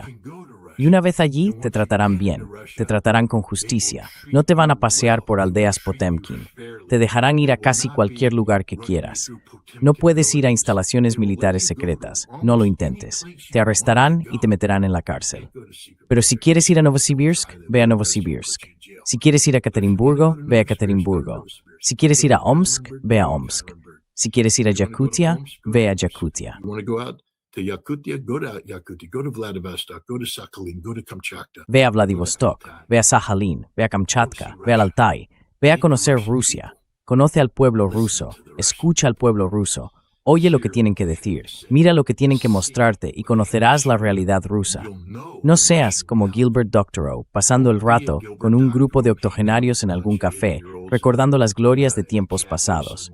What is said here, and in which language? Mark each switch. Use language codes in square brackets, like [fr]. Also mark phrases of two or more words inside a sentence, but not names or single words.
[es] Y una vez allí, te tratarán bien, te tratarán con justicia, no te van a pasear por aldeas Potemkin, te dejarán ir a casi cualquier lugar que quieras. No puedes ir a instalaciones militares secretas, no lo intentes, te arrestarán y te meterán en la cárcel. Pero si quieres ir a Novosibirsk, ve a Novosibirsk. Si quieres ir a Ekaterimburgo, ve a Ekaterimburgo. Si quieres ir a Omsk, ve a Omsk. Si quieres ir a Yakutia, ve a Yakutia. [en] To Yakutia, go to Yakutia, go to Vladivostok, go to Sakhalin, go to Kamchatka. [es] Ve a Vladivostok, ve a Sakhalin, ve a Kamchatka, ve al Altai, ve a conocer Rusia. Conoce al pueblo ruso, escucha al pueblo ruso, oye lo que tienen que decir, mira lo que tienen que mostrarte y conocerás la realidad rusa. No seas como Gilbert Doctorow, pasando el rato con un grupo de octogenarios en algún café, recordando las glorias de tiempos pasados.